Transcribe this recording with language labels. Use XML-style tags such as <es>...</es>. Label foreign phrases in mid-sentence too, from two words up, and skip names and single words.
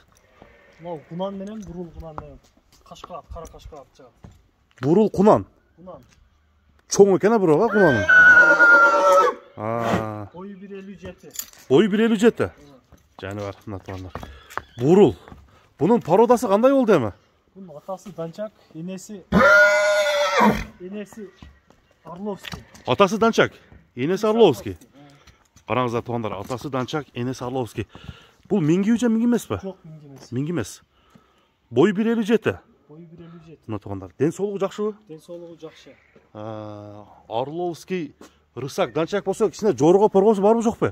<ky>Мына кунан менен бурул кунан менен кашка ат, кара кашка ат чыгат. Бурул кунан. Кунан. Чоң экен бирок, кунанын. Бою 1.57. Бою 1.57. Жаны бар, мына туугандар. Бурул. Бунун породасы кандай болду эми? Бунун атасы Данчак, энеси Арловски. Атасы Данчак, энеси Арловски. Караңыздар туугандар, атасы Данчак, энеси Орловский. Бул минги же минги эмеспи? Жок, минги эмес. Минги эмес. Бою 1.57. Бою 1.57. Мына туугандар, ден соолугу жакшыбы? Ден соолугу жакшы. Орловский, рысак, Данчак болсо кичине жорго поргосу барбы жокпу?</ky>